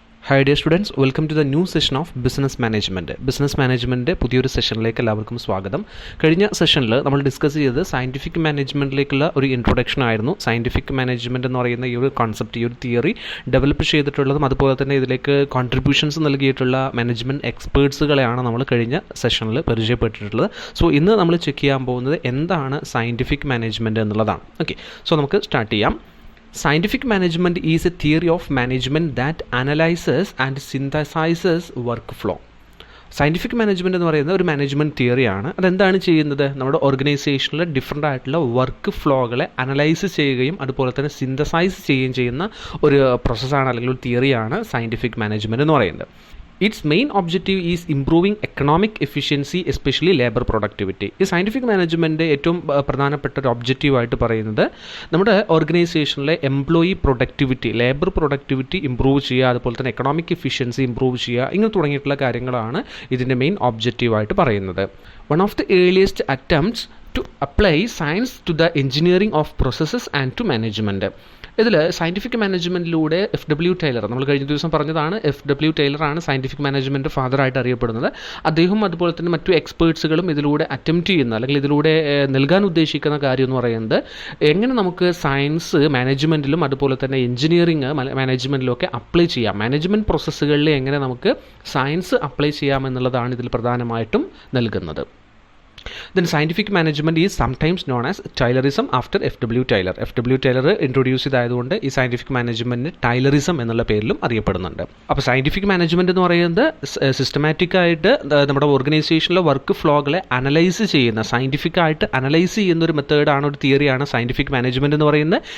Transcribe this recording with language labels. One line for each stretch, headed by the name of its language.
English: Hi dear students, welcome to the new session of Business Management.
Malayalam: Business Management പുതിയൊരു സെഷനിലേക്ക് എല്ലാവർക്കും സ്വാഗതം. കഴിഞ്ഞ സെഷനിൽ നമ്മൾ ഡിസ്കസ് ചെയ്തത് സയൻറ്റിഫിക് മാനേജ്മെൻറ്റിലേക്കുള്ള ഒരു ഇൻട്രൊഡക്ഷൻ ആയിരുന്നു. സയൻറ്റിഫിക് മാനേജ്മെൻറ്റ് എന്ന് പറയുന്ന ഈ ഒരു കോൺസെപ്റ്റ്, ഈ ഒരു തിയറി ഡെവലപ്പ് ചെയ്തിട്ടുള്ളതും അതുപോലെ തന്നെ ഇതിലേക്ക് കോൺട്രിബ്യൂഷൻസ് നൽകിയിട്ടുള്ള മാനേജ്മെൻറ്റ് എക്സ്പേർട്സുകളെയാണ് നമ്മൾ കഴിഞ്ഞ സെഷനിൽ പരിചയപ്പെട്ടിട്ടുള്ളത്. സോ ഇന്ന് നമ്മൾ ചെക്ക് ചെയ്യാൻ പോകുന്നത് എന്താണ് സയൻറ്റിഫിക് മാനേജ്മെൻറ്റ് എന്നുള്ളതാണ്. ഓക്കെ, സോ നമുക്ക് സ്റ്റാർട്ട് ചെയ്യാം.
English: Scientific management is a theory of management that analyzes and synthesizes workflow.
Malayalam: Scientific management എന്ന് പറയുന്നത് ഒരു മാനേജ്മെൻറ്റ് തിയറിയാണ്. അതെന്താണ് ചെയ്യുന്നത്? നമ്മുടെ ഓർഗനൈസേഷനിൽ ഡിഫറെൻ്റ് ആയിട്ടുള്ള വർക്ക് ഫ്ലോകളെ അനലൈസ് ചെയ്യുകയും അതുപോലെ തന്നെ സിന്തസൈസ് ചെയ്യുകയും ചെയ്യുന്ന ഒരു പ്രോസസ്സാണ് അല്ലെങ്കിൽ ഒരു തിയറിയാണ് സയൻറ്റിഫിക് മാനേജ്മെൻറ്റ് എന്ന് പറയുന്നത്.
English: Its main objective is improving economic efficiency, especially labor productivity.
Malayalam: ഈ സയൻറ്റിഫിക് മാനേജ്മെൻറ്റ് ഏറ്റവും പ്രധാനപ്പെട്ട ഒരു ഒബ്ജക്റ്റീവായിട്ട് പറയുന്നത് നമ്മുടെ ഓർഗനൈസേഷനിലെ employee productivity, labour productivity improve ചെയ്യുക, അതുപോലെ തന്നെ എക്കണോമിക് എഫിഷ്യൻസി ഇമ്പ്രൂവ് ചെയ്യുക, ഇങ്ങനെ തുടങ്ങിയിട്ടുള്ള കാര്യങ്ങളാണ് ഇതിൻ്റെ മെയിൻ ഒബ്ജക്റ്റീവായിട്ട് പറയുന്നത്.
English: One of the earliest attempts to apply science to the engineering of processes and to management.
Malayalam: ഇതിൽ സയൻറ്റിഫിക് മാനേജ്മെൻറ്റിലൂടെ FW ടൈലർ, നമ്മൾ കഴിഞ്ഞ ദിവസം പറഞ്ഞതാണ്, FW ടൈലറാണ് സയൻറ്റിഫിക് മാനേജ്മെൻറ്റ് ഫാദറായിട്ട് അറിയപ്പെടുന്നത്. അദ്ദേഹം അതുപോലെ തന്നെ മറ്റു എക്സ്പേർട്സുകളും ഇതിലൂടെ അറ്റംപ്റ്റ് ചെയ്യുന്ന അല്ലെങ്കിൽ ഇതിലൂടെ നൽകാൻ ഉദ്ദേശിക്കുന്ന കാര്യം എന്ന് പറയുന്നത് എങ്ങനെ നമുക്ക് സയൻസ് മാനേജ്മെൻറ്റിലും അതുപോലെ തന്നെ എഞ്ചിനീയറിംഗ് മാനേജ്മെൻറ്റിലും ഒക്കെ അപ്ലൈ ചെയ്യാം, മാനേജ്മെൻറ്റ് പ്രോസസ്സുകളിൽ എങ്ങനെ നമുക്ക് സയൻസ് അപ്ലൈ ചെയ്യാം എന്നുള്ളതാണ് ഇതിൽ പ്രധാനമായിട്ടും നൽകുന്നത്.
English: Then scientific management is sometimes known as Taylorism after FW Taylor.
Malayalam: FW Taylor introduce ചെയ്തതുകൊണ്ട് ഈ സയൻറ്റിഫിക് മാനേജ്മെൻറ്റ് ടൈലറിസം എന്നുള്ള പേരിലും അറിയപ്പെടുന്നുണ്ട്. അപ്പോൾ സയൻറ്റിഫിക് മാനേജ്മെൻറ്റ് എന്ന് പറയുന്നത് സിസ്റ്റമാറ്റിക്കായിട്ട് നമ്മുടെ ഓർഗനൈസേഷനിലെ വർക്ക് ഫ്ലോകളെ അനലൈസ് ചെയ്യുന്ന, സയൻറ്റിഫിക്കായിട്ട് അനലൈസ് ചെയ്യുന്ന ഒരു മെത്തേഡാണ്, ഒരു തിയറിയാണ് സയൻറ്റിഫിക് മാനേജ്മെൻറ്റ് എന്ന് പറയുന്നത്.